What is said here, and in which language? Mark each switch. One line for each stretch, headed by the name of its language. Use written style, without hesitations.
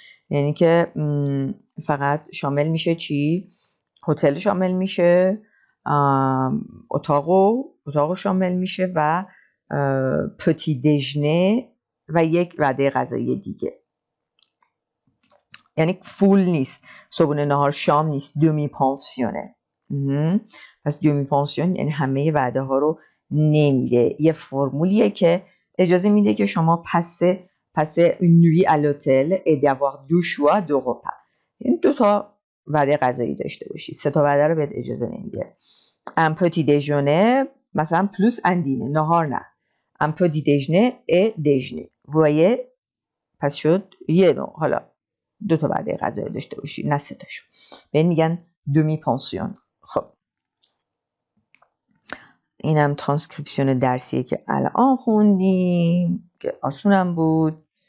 Persian: یعنی که فقط شامل میشه چی؟ هتل شامل میشه، اتاق شامل میشه و پتی دژنه و یک وعده غذایی دیگه. یعنی فول نیست، صبحونه نهار شام نیست، دومی پانسیونه. پس دومی پانسیون یعنی همه وعده ها رو نمیده. یه فرمولیه که اجازه میده که شما
French: passer une nuit à l'hôtel et d'avoir 2 choix de repas.
Persian: این 2 تا وعده غذایی داشته باشید. 3 تا وعده رو بهت اجازه نمیده.
French: Un petit déjeuner مثلا plus un dîner.
Persian: نهار نه.
French: Un petit déjeuner et déjeuner. Vous voyez؟
Persian: پس شد یه نوع. حالا 2 تا وعده غذایی داشته باشید نه 3 تاشو. به این میگن demi pension. خب اینم ترانسکریپسیون درسیه که الان خوندیم که آسونم بود.